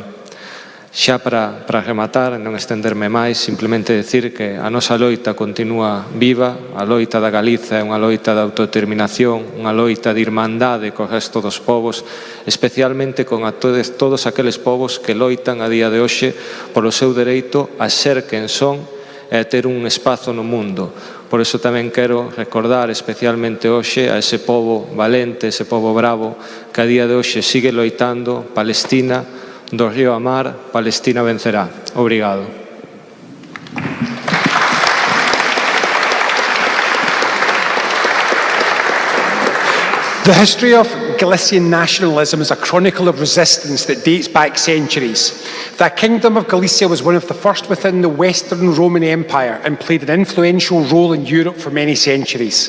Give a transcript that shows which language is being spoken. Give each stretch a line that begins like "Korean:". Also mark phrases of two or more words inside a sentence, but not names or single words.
Galician: Xa para rematar, non estenderme máis, simplemente decir que a nosa loita continúa viva, a loita da Galiza é unha loita de autodeterminación, unha loita de irmandade co resto dos povos, especialmente con todos aqueles povos que loitan a día de hoxe polo seu dereito a ser quen son e a ter un espazo no mundo. Por iso tamén quero recordar especialmente hoxe a ese povo valente, ese povo bravo que a día de hoxe sigue loitando. Palestina, do río a mar, Palestina vencerá. Obrigado.
English: The history of Galician nationalism is a chronicle of resistance that dates back centuries. The Kingdom of Galicia was one of the first within the Western Roman Empire and played an influential role in Europe for many centuries.